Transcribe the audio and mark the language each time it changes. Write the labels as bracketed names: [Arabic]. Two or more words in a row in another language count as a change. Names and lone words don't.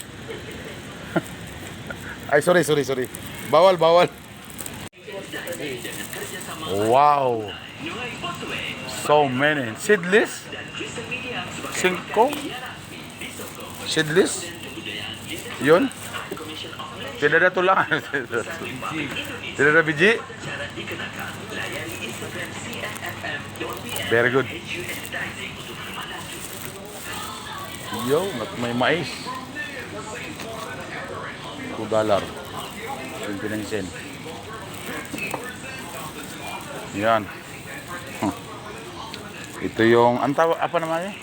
[Filipino] Ay sorry. Bawal. Wow. [English] So many. Seedless? 5? Seedless? [Filipino] Yun? [Indonesian] Tidak ada tulang. Tidak ada biji? [English] Very good. [Filipino] Yo, may mais. [English] $2. 29 cents. [Filipino] Yan. Ito yung, apa naman yun?